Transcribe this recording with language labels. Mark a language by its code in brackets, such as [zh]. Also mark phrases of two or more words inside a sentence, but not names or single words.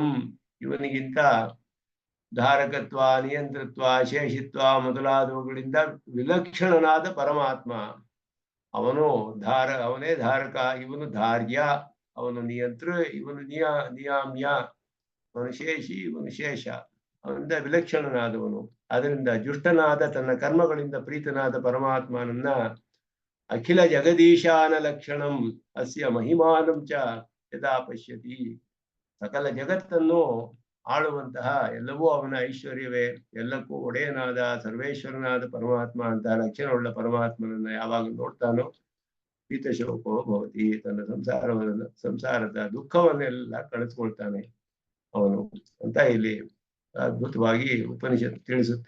[kn] ಇವನಿಗಿಂತ ಧಾರಕತ್ವ ನಿಯಂತೃತ್ವ ಶೇಷಿತ್ವ ಮೊದಲಾದವುಗಳಿಂದ ವಿಲಕ್ಷಣನಾದ ಪರಮಾತ್ಮ ಅವನು ಅವನೇ ಧಾರಕ, ಇವನು ಧಾರ್ಯ, ಅವನು ನಿಯಂತೃ, ಇವನು ನಿಯಾಮ್ಯ, ಅವನು ಶೇಷಿ, ಇವನು ಶೇಷ, ಅವನಿಂದ ವಿಲಕ್ಷಣನಾದವನು. ಅದರಿಂದ ಜುಷ್ಟನಾದ ತನ್ನ ಕರ್ಮಗಳಿಂದ ಪ್ರೀತನಾದ ಪರಮಾತ್ಮನನ್ನ [sa] ಅಖಿಲ ಜಗದೀಶಾನ ಲಕ್ಷಣಂ ಅಸ್ಯ ಮಹಿಮಾನಂ ಚ ಯದಾ ಪಶ್ಯತಿ. [kn] ಸಕಲ ಜಗತ್ತನ್ನು ಆಳುವಂತಹ ಎಲ್ಲವೂ ಅವನ ಐಶ್ವರ್ಯವೇ, ಎಲ್ಲಕ್ಕೂ ಒಡೆಯನಾದ ಸರ್ವೇಶ್ವರನಾದ ಪರಮಾತ್ಮ ಅಂತ ಲಕ್ಷಣವುಳ್ಳ ಪರಮಾತ್ಮನನ್ನ ಯಾವಾಗ ನೋಡ್ತಾನೋ [sa] ಪೀತಶೋಕೋ ಭವತಿ, [kn] ತನ್ನ ಸಂಸಾರದ ದುಃಖವನ್ನೆಲ್ಲ ಕಳೆದುಕೊಳ್ತಾನೆ ಅವನು ಅಂತ ಇಲ್ಲಿ ಅದ್ಭುತವಾಗಿ ಉಪನಿಷತ್ತು ತಿಳಿಸುತ್ತೆ.